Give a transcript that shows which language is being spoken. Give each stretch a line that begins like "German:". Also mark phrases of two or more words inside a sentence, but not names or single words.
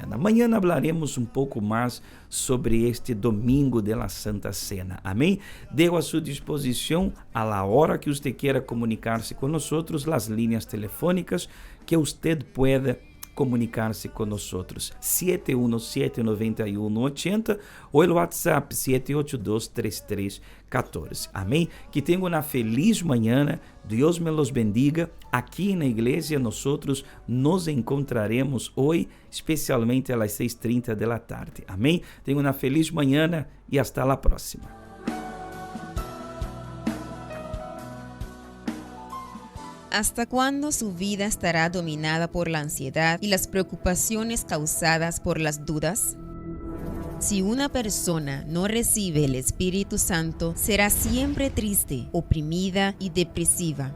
Portuguese: Amanhã hablaremos pouco mais sobre este domingo
Spanish: de la Santa Cena.
Portuguese: Amém? Dejo a sua disposição,
Spanish: a la hora que usted quiera
Portuguese: comunicar-se com nós, as linhas telefônicas
Spanish: que usted pueda
Portuguese: comunicar-se com nós, 717-9180 ou o WhatsApp 782-3314. Amém? Que tenham uma feliz manhã, Deus
Spanish: me los bendiga.
Portuguese: Aqui na igreja nós nos encontraremos hoje, especialmente às 6:30 da tarde. Amém? Tenham uma feliz manhã e hasta a próxima.
Spanish: ¿Hasta cuándo su vida estará dominada por la ansiedad y las preocupaciones causadas por las dudas? Si una persona no recibe el Espíritu Santo, será siempre triste, oprimida y depresiva.